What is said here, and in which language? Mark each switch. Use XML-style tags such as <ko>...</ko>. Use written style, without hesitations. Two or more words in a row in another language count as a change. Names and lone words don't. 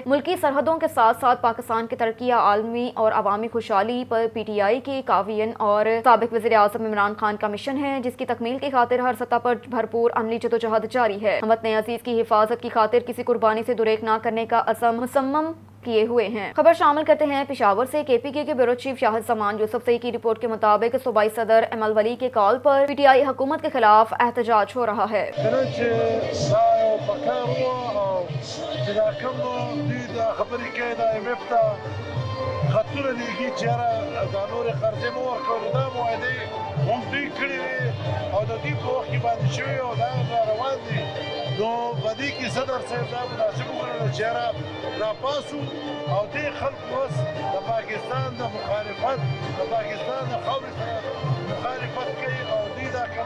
<ur>ملکی سرحدوں کے ساتھ ساتھ پاکستان کی ترقی، عالمی اور عوامی خوشحالی پر PTI کی کاوین اور سابق وزیر اعظم عمران خان کا مشن ہے، جس کی تکمیل کی خاطر ہر سطح پر بھرپور عملی جدوجہد جاری ہے۔ ہم وطن عزیز کی حفاظت کی خاطر کسی قربانی سے دوریک نہ کرنے کا عزم مصمم کیے ہوئے ہیں۔ خبر شامل کرتے ہیں پشاور سے۔ KPK کے بیورو چیف شاہد سامان یوسف زئی کی رپورٹ کے مطابق صوبائی صدر ایمل ولی کے کال پر PTI حکومت کے خلاف احتجاج ہو رہا ہے۔</ur> <ps>خطونه لیږي چې یاره دا نورې قرضې مه ورکوو، دا معاهدې هم دوی کړې وې او د دوی په وخت کې باندې شوي او دا را روان دي، نو په دې کې صدر صاحب دا مناسب وګڼله چې یاره راپاڅو او دې خلکو اوس د پاکستان د مخالفت، د پاکستان د خاورې سره مخالفت کوي او دوی دا کوم</ps>